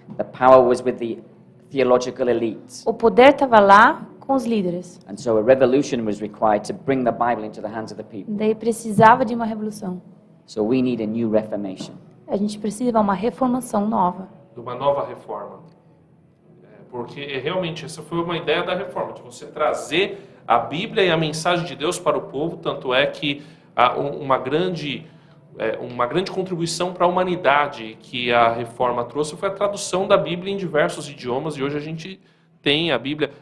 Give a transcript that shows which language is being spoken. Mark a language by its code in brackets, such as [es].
[en] The power was with the theological elites. [pt] O poder estava lá com os líderes. [en] And so a revolution was required to bring the Bible into the hands of the people. [pt] Daí precisava de uma revolução. [en] So we need a new reformation. [pt] A gente precisa de uma reformação nova. De uma nova reforma. Porque realmente essa foi uma ideia da reforma, de você trazer a Bíblia e a mensagem de Deus para o povo, tanto é que uma grande contribuição para a humanidade que a reforma trouxe foi a tradução da Bíblia em diversos idiomas, e hoje a gente tem a Bíblia.